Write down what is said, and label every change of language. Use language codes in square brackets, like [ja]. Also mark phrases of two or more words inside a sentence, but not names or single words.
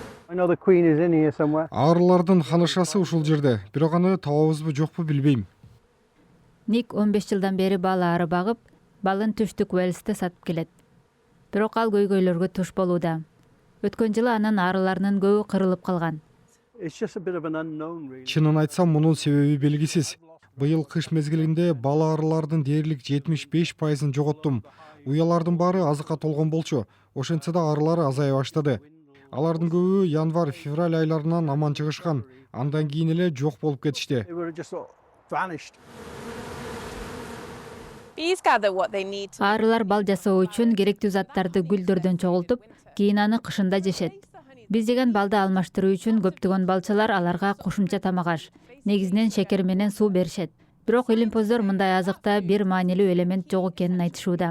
[en] I know the queen is in here somewhere. [ky] Арылардын ханышасы ушул жерде, бирок аны табабызбы жокпу билбейм. Ник 15 жылдан бери бал ары багып, балын түштүк Уэльсте сатып келет. Бирок ал көйгөйлөргө туш болууда. Өткөн жылы анын арыларынын көбү кырылып калган. [en] It's just a bit of an unknown, really. [ky] Чынын айтсам, мунун себеби белгисиз. Быйыл кыш мезгилинде бал арылардын дээрлик 75%-ын жоготтум. Уялардын баары азыкка толгон болчу. Ошентсе да арылары азая баштады. Алардын көбү январь-февраль айларынан аман чыгышкан. Андан кийин эле жок болуп кетишти. [en] They were just sort of vanished. Bees gather what they need to. [ky] Арылар бал жасоо үчүн керектүү заттарды гүлдөрдөн чогултуп, кийин аны кышында жешет. Биз жеген балды алмаштыруу үчүн көптөгөн балчылар аларга кошумча тамак аш, негизинен шекер менен суу беришет. Бирок илимпоздор мындай азыкта бир маанилүү элемент жок экенин айтышууда.